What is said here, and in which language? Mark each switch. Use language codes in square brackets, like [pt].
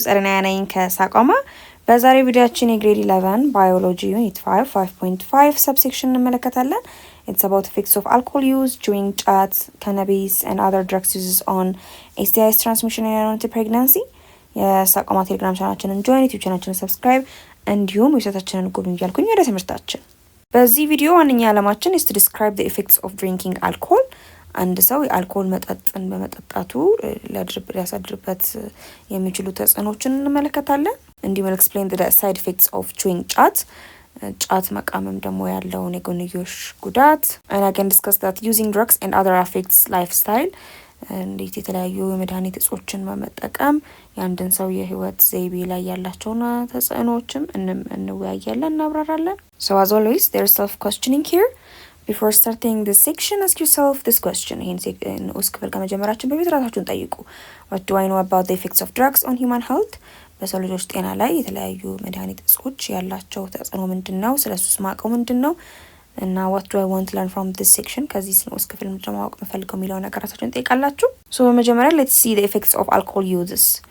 [am] ጸርናያ ነኝ ከሳቋማ። በዛሬው ቪዲዮአችን የግሬድ 11 ባዮሎጂ ዩኒት 5.5 ሰብሴክሽን እንመለከታለን። [en] It's about effects of alcohol use during chats, cannabis and other drugs uses on STIs transmission and unwanted pregnancy. [am] የሳቋማ ቴሌግራም ቻናላችንን ጆይን፣ ዩቲዩብ ቻናላችንን ሰብስክራይብ እንዲሁም ዌብሳይታችንን ጎብኙ እያልኩኝ ወደ ትምህርታችን። በዚህ ቪዲዮ ዋነኛ ዓላማችን [en] is to describe the effects of drinking alcohol. [am] አንድ ሰው የአልኮል መጠጥን በመጠጣቱ ሊያሳድርበት የሚችሉ ተጽዕኖችን እንመለከታለን። እንዲሁም [en] explain the side effects of chewing [am] ጫት መቃመም ደግሞ ያለውን የጎንዮሽ ጉዳት [en] and again discuss that using drugs and other affects lifestyle [am] እንዴት የተለያዩ የመድኃኒት እጾችን በመጠቀም የአንድን ሰው የህይወት ዘይቤ ላይ ያላቸውን ተጽዕኖዎችም እንወያያለን፣ እናብራራለን። [en] So as always there is self-questioning here. Before starting this section, ask yourself this question. [am] ይህን ውስጥ ክፍል ከመጀመራችን በፊት ራሳችሁን ጠይቁ። [en] What do I know about the effects of drugs on human health? [am] በሰው ልጆች ጤና ላይ የተለያዩ መድኃኒት እጾች ያላቸው ተጽዕኖ ምንድን ነው? ስለሱስ ማውቀው ምንድን ነው? [en] እና what do I want to learn from this section? [am] ከዚህ ውስጥ ክፍል ማወቅ የምፈልገው የሚለው ነገር ራሳችሁን ጠይቃላችሁ። So በመጀመሪያ [en] let's see the effects of alcohol uses.